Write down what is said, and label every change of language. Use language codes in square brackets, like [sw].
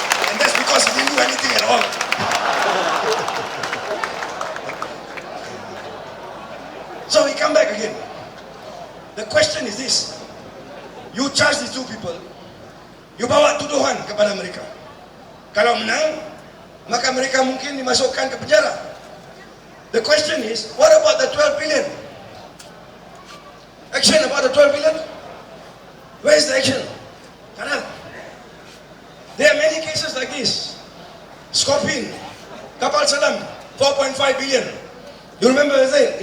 [en] And that's because he didn't do anything at all. So we come back again. The question is this. You charge these two people. [ms] You bawa tuduhan kepada mereka. Kalau menang, maka mereka mungkin dimasukkan ke penjara. [en] The question is, what about the 12 billion? Action about the 12 billion? Where is the action? Karena there are many cases like this. Scorpion, [ms] kapal selam, [en] 4.5 billion. You remember that?